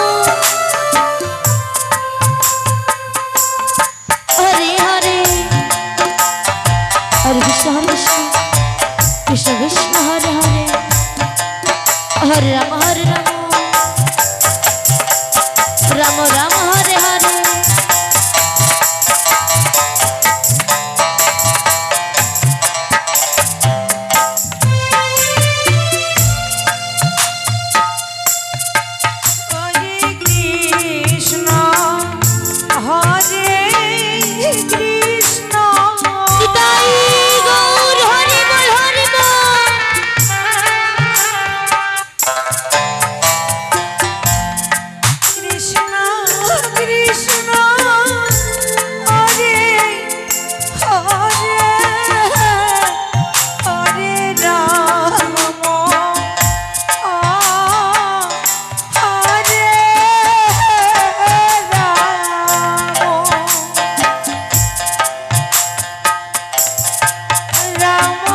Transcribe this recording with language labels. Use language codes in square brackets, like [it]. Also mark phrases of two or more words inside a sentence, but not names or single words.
[sa] হরে হরে হরে কৃষ্ণ কৃষ্ণ কৃষ্ণ হরে হরে হরে রাম রাম রাম হরে হরে হরে কৃষ্ণ হরে কৃষ্ণ [bn] নিতাই গৌর হরি বল হরি বল [sa] কৃষ্ণ কৃষ্ণ হরে হরে হরে রাম হরে রাম